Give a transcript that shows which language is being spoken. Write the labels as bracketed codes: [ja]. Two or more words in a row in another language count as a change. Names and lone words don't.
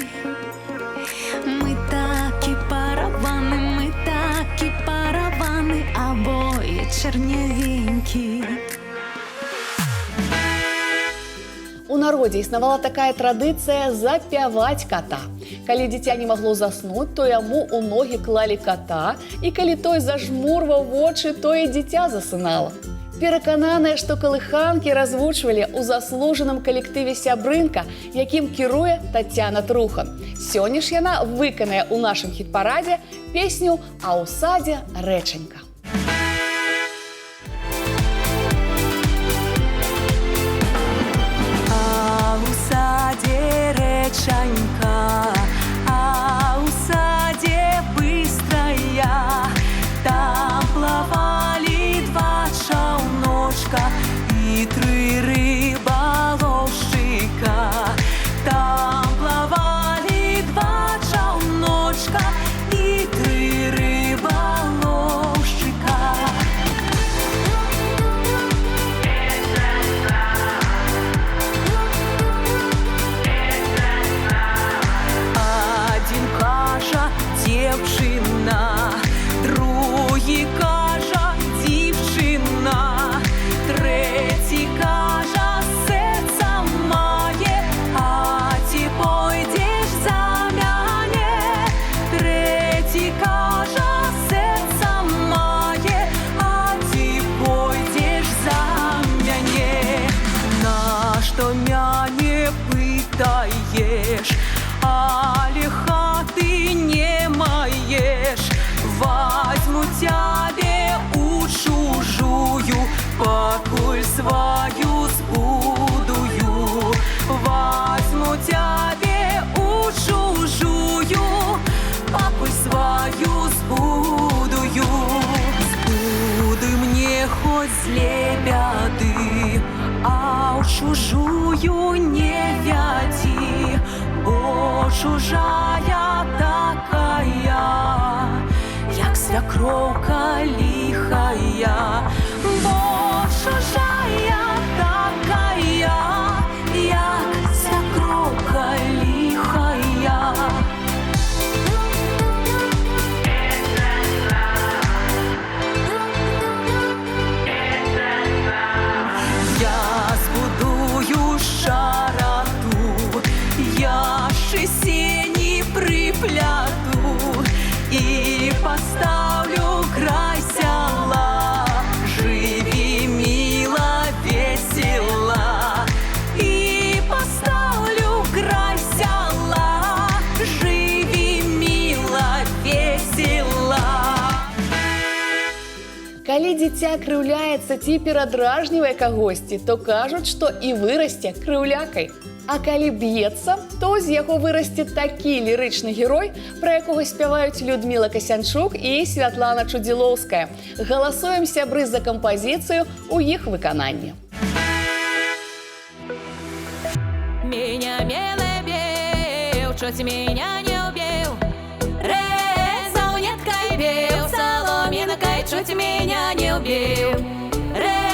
[uk] Ми такі паравани, обоє чернявенькі. [be] У народзе існавала такая традыцыя запяваць ката. Калі дзіця не магло заснуць, то яму ў ногі клалі ката, і калі той зажмурваў вочы, то і дзіця засынала. Перакананая, што калыханкі развучвалі ў заслужаным калектыве «Сябрынка», якім кіруе Тацяна Трухан. Сёння ж яна выканае ў нашым хіт-парадзе песню «А ў садзе рэчанька». [ru] А у саде речанька, а у саде быстрая, там плавали два чауночка и три рыболовщика. Там плавали два чауночка и три рыболовщика. [uk] Один кажа дівчина, другий кажа дівчина, третій кажа серця має, а ти пойдеш за мене. Третій кажа серця має, а ти пойдеш за мене. Нащо мене питаєш, [be] али хаты не маешь? Возьму тебе у чужую, покуль свою сбудую. Возьму тебе у чужую, покуль свою сбудую. Сбуды мне хоть зле бяды, а у чужую не вяди. [uk] Бо чужая такая, як свекровка лихая. Бо чужая такая, як свекровка лихая. Я збудую шарату, я ж сені припляду і поставлю край села. Живи, мила, весела, і поставлю край села. Живи, мила, весела. [be] Калі дзіця крыўляецца ці перадражнівае кагосьці, то кажуць, што і вырасце крыўлякай. А калі б'ецца, то з яго вырасце такі лірычны герой, пра якога спяваюць Людміла Касянчук і Святлана Чудзілоўская. Галасуем, сябры, за кампазіцыю ў іх выкананні. [ru] Меня милый бил, чуть меня не убил. Резал ниткой бил, соломинкой чуть меня не убил.